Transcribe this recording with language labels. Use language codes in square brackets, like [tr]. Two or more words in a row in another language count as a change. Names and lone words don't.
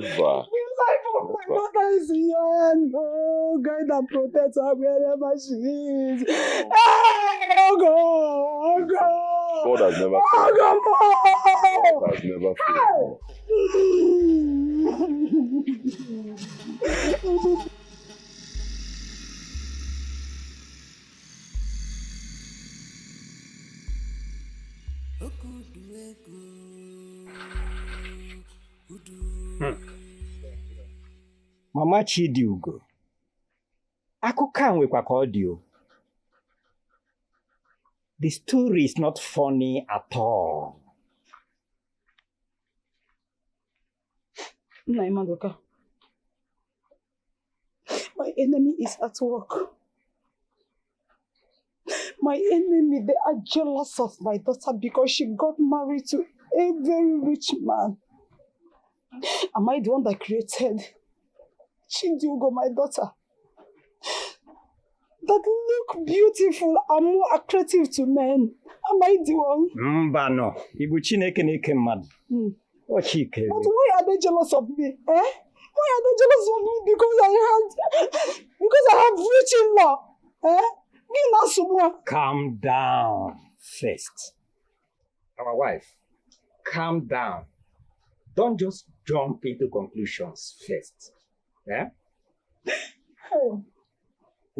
[en] The life of my daughter is in your hand. Oh, guide and protect her wherever she is. Oh, God. God has never failed me. God has never failed me. [ig] Mama Chidiugo, akụkọ a nwekwa ka ọ dị o. [en] The story is not funny at all. Nna Madoka, my enemy is at work. My enemy, they are jealous of my daughter because she got married to a very rich man. Am I the one that created Chidiugo, my daughter? That look beautiful and more attractive to men. Am I the one? [ig] Mba no, Ibu Chineke na-eke mmadụ. O Chike. [en] But why are they jealous of me? Why are they jealous of me? Because I have rich in-law. Calm down first. Our wife, calm down. Don't just jump into conclusions first.